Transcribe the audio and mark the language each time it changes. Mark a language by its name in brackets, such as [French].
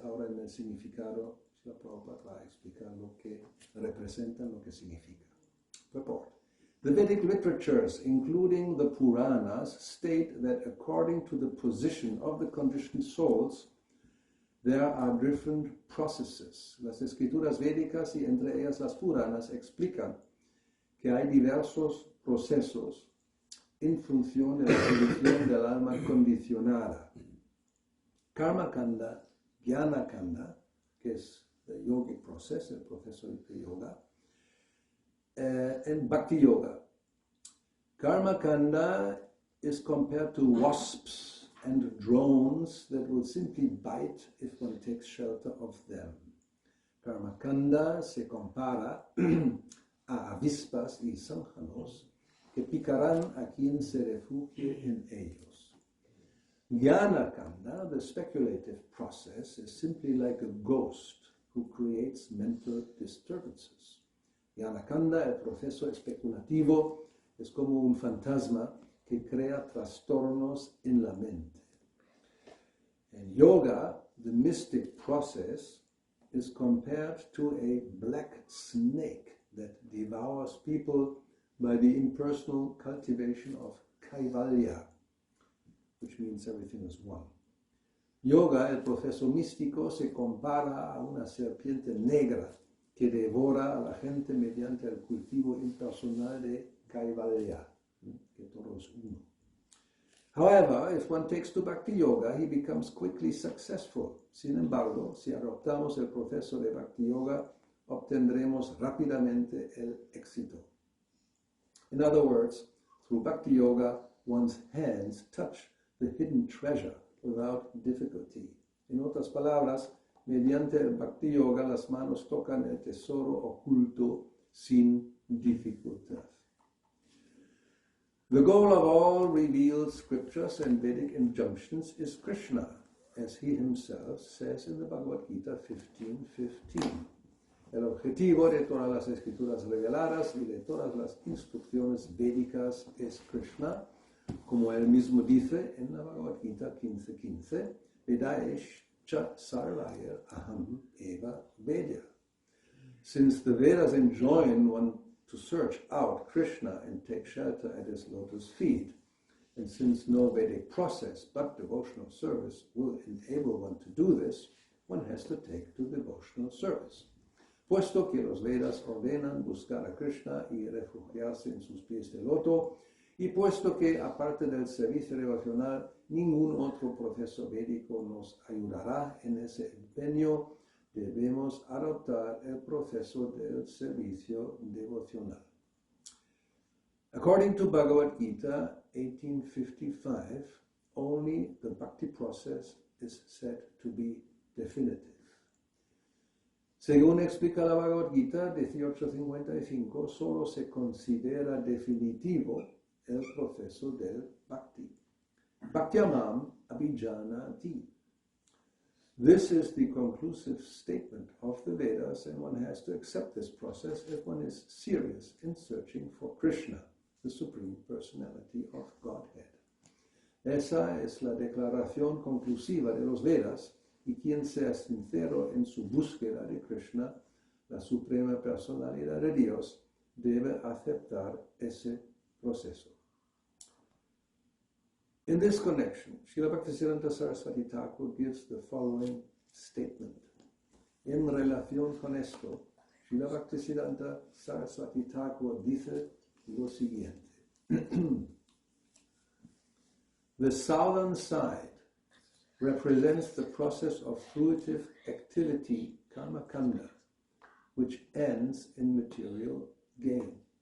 [Spanish] Ahora en el significado, Prabhupada va a explicar lo que representa, lo que significa. Purport. [English] The Vedic literatures, including the Puranas, state that according to the position of the conditioned souls, there are different processes. [Spanish] Las escrituras védicas y entre ellas las Puranas explican que hay diversos procesos en función de la condición del alma condicionada. Karma Kanda, Jnana Kanda, que es el [English] yogic process, [Spanish] el proceso de yoga, and Bhakti-yoga. [English] Karma Kanda is compared to wasps and drones that will simply bite if one takes shelter of them. [Spanish] Karma Kanda se compara a avispas y zánganos que picarán a quien se refugie en ellos. [English] Jnana Kanda, the speculative process, is simply like a ghost who creates mental disturbances. [Spanish] Jnana Kanda, el proceso especulativo, es como un fantasma que crea trastornos en la mente. [English] In yoga, the mystic process is compared to a black snake that devours people by the impersonal cultivation of kaivalya, which means everything is one. [Spanish] Yoga, el proceso místico, se compara a una serpiente negra que devora a la gente mediante el cultivo impersonal de kaivalya, que todo es uno. [English] However, if one takes to Bhakti-yoga, he becomes quickly successful. [Spanish] Sin embargo, si adoptamos el proceso de Bhakti-yoga, obtendremos rápidamente el éxito. [English] In other words, through Bhakti-yoga, one's hands touch the hidden treasure without difficulty. [Spanish] En otras palabras, mediante el Bhakti-yoga, las manos tocan el tesoro oculto sin dificultad. [English] The goal of all revealed scriptures and Vedic injunctions is Krishna, as he himself says in the Bhagavad Gita 15:15. [Spanish] El objetivo de todas las escrituras reveladas y de todas las instrucciones védicas es Krishna, como él mismo dice en la Bhagavad Gita 15:15, [Sanskrit] Vedaesh cha sarvaya aham eva vedya. [English] Since the Vedas enjoin one to search out Krishna and take shelter at his lotus feet, and since no Vedic process but devotional service will enable one to do this, one has to take to devotional service. [Spanish] Puesto que los Vedas ordenan buscar a Krishna y refugiarse en sus pies de loto, y puesto que, aparte del servicio devocional, ningún otro proceso védico nos ayudará en ese empeño, debemos adoptar el proceso del servicio devocional. [English] According to Bhagavad Gita 18:55, only the bhakti process is said to be definitive. [Spanish] Según explica la Bhagavad Gita 18:55, solo se considera definitivo el proceso del bhakti. [Sanskrit] Bhaktyamam abhijanati. [English] This is the conclusive statement of the Vedas, and one has to accept this process if one is serious in searching for Krishna, the Supreme Personality of Godhead. [Spanish] Esa es la declaración conclusiva de los Vedas, y quien sea sincero en su búsqueda de Krishna, la Suprema Personalidad de Dios, debe aceptar ese proceso. [English] In this connection, Srila Bhaktisiddhanta Saraswati Thakur gives the following statement. [Spanish] En relación con esto, Srila Bhaktisiddhanta Saraswati Thakur dice lo siguiente. [English] The southern side represents the process of fruitive activity, karma kanda, which ends in material gain.